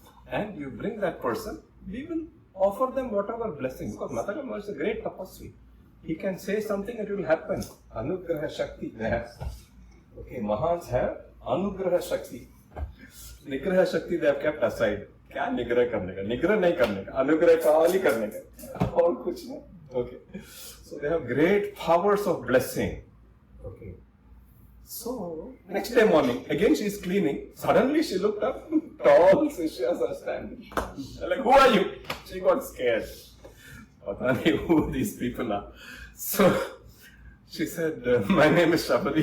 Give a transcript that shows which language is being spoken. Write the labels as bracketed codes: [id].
[en] And you bring that person, we will offer them whatever blessings. Because Matanga Maharshi is a great tapasvi. He can say something and it will happen. Anugraha Shakti they have. Okay, Mahans have Anugraha Shakti. Nigraha Shakti they have kept aside. [hi] क्या निग्रह करने का? निग्रह नहीं करने का, अनुग्रह खाली करने का, और कुछ नहीं. [en] Okay. So they have great powers of blessing. Okay. So next day morning, again she is cleaning. Suddenly she looked up. Tall sishyas are standing. They're like, who are you? She got scared. [hi] Pata nahi [en] who these people are. So she said, my name is Shabari.